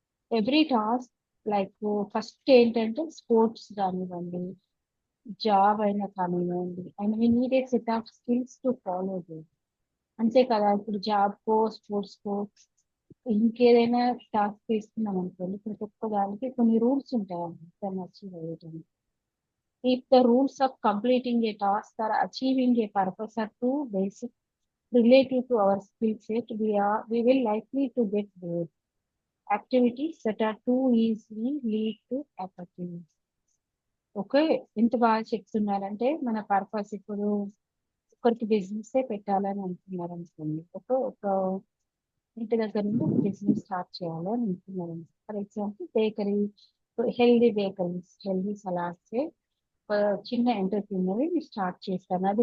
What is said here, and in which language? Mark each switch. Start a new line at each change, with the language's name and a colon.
English: every task like first
Telugu: ఏంటంటే sports కానివ్వండి, job అయినా కానివ్వండి,
English: And we need a set of skills to follow there.
Telugu: అంతే కదా, ఇప్పుడు జాబ్ కో స్పోర్ట్స్ కో ఇంకేదైనా టాస్క్ తీసుకున్నాం అనుకోండి, ప్రతి ఒక్క దానికి కొన్ని రూల్స్ ఉంటాయండి దాన్ని achieve అయ్యేటానికి.
English: If the rules of completing a task or achieving a purpose are too basic relative to our skill set, we will likely to get bored. Activities that are too easily lead to apathy.
Telugu: Okay, ఎంత బాగా చెప్తున్నారంటే మన purpose ఇప్పుడు ఒకరికి business పెట్టాలని అనుకున్నారు అనుకోండి. ఒక ఇంటి దగ్గర నుండి ఒక బిజినెస్ స్టార్ట్ చేయాలి అని అనుకున్నారు. For example bakery, healthy bakeries, healthy salads, ఒక చిన్న ఎంటర్ప్రీనర్ స్టార్ట్ చేస్తాను.